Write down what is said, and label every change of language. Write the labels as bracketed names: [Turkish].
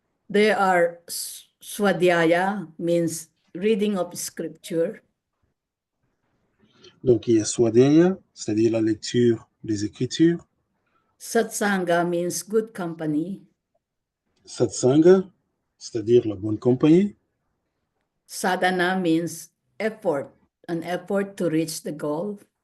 [English] There are swadhyaya, means reading of scripture. [French] Donc, il y a Swadhyaya, c'est-à-dire la lecture des Écritures. [English] Satsanga means good company. [French] Satsanga, c'est-à-dire la bonne compagnie. [English] Sadhana means effort, an effort to reach the goal.